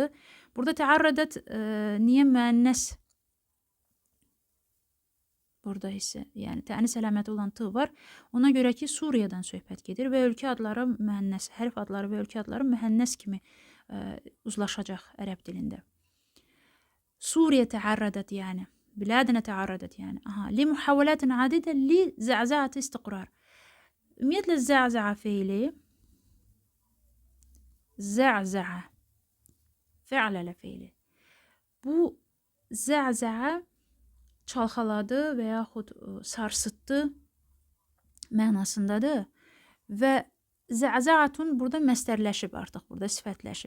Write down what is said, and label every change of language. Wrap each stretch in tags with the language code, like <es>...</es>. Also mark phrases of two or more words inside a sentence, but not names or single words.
<az>Burada təarrədət niyə müənnəs? Burada isə, yəni tənis əlaməti olan tı var. Ona görə ki, Suriyadan söhbət gedir və ölkə adları müənnəs, hərf adları və ölkə adları müənnəs kimi uzlaşacaq ərəb dilində. Suriya təarrədət yəni.</az> <ar>بلادنا تعرضت yəni. لمحاولات عديدة لزعزعة استقرار.</ar> <az>Ümumiyyətlə zə'zə'a feili zə'zə'a fə'lələ feili. Bu zə'zə'a çalxaladı və yaxud sarsıtdı mənasındadır və zə'zə'atun burada məstərləşib artıq, burada sifətləşib.</az>